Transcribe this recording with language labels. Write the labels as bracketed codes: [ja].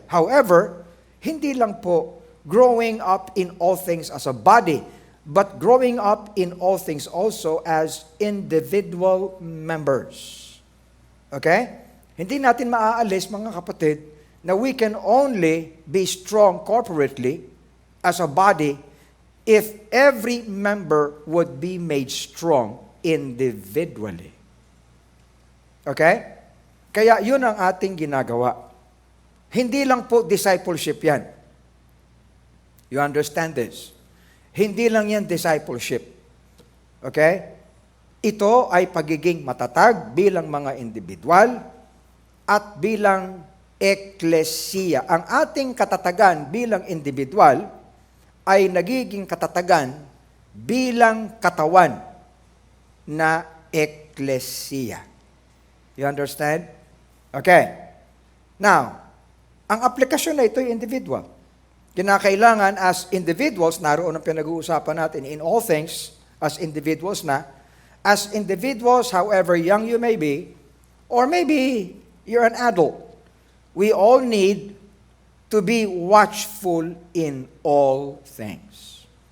[en] However, [tl] hindi lang po [en] growing up in all things as a body, but growing up in all things also as individual members. Okay? [tl] Hindi natin maaalis, mga kapatid, na [en] we can only be strong corporately as a body if every member would be made strong individually. Okay? [tl] Kaya yun ang ating ginagawa. Hindi lang po discipleship yan. [en] You understand this? [tl] Hindi lang yan discipleship. [en] Okay? [tl] Ito ay pagiging matatag bilang mga individual at bilang eklesiya. Ang ating katatagan bilang individual ay nagiging katatagan bilang katawan na eklesiya. [en] You understand? [tl] Okay. Now, ang aplikasyon na ito ay individual. Kinakailangan [en] as individuals, [tl] naroon ang pinag-uusapan natin, [en] in all things, as individuals na, as individuals, however young you may be, or maybe you're an adult, we all need to be watchful in all things.